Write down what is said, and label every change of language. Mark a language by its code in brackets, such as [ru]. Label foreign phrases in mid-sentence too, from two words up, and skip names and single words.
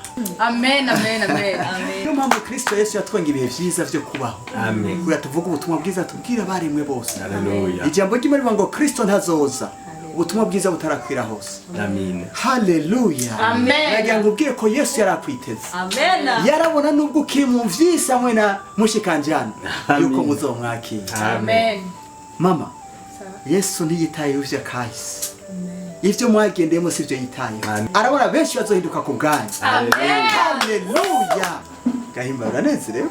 [rn] Amen. Amen. Amen. Niyo mpamvu Kristo Yesu yatwonga ibihe byiza byo kubaho. Amen. Kugira tuvuge ubutumwa bwiza tubwira abaremwe bose. Hallelujah. Ijambo ry'Imana rivuga ngo Kristo ntazoza. Ubutumwa bwiza butarakwira hose. Amen. Hallelujah. Amen. Nagira ngo ubwire ko Yesu yarakwiteze. Amen. Yarabona nubwo ukiri mu vyisa hamwe na mushikanjana yuko muzomwakira. Amen. Mama, Yesu ntiyitayeho ivyo kahise. Ivyo mwagendeyemo sivyo yitayeho. Arabona benshi bazohinduka ku bwanyu. Amen. Hallelujah. Gahimba uranezerewe?